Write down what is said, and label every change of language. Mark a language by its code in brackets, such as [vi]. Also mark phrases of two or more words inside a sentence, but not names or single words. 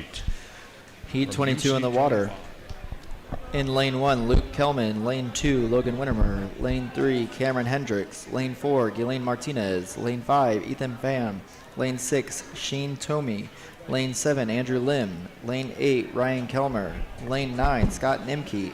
[en] Heat 22 in the water. In lane 1, Luke Kelman. Lane 2, Logan Wintermer. Lane 3, Cameron Hendricks. Lane 4, Ghislaine Martinez. Lane 5, Ethan Pham. Lane 6, Sheen Tomey. Lane 7, Andrew Lim. Lane 8, Ryan Kelmer. Lane 9, Scott Nimke.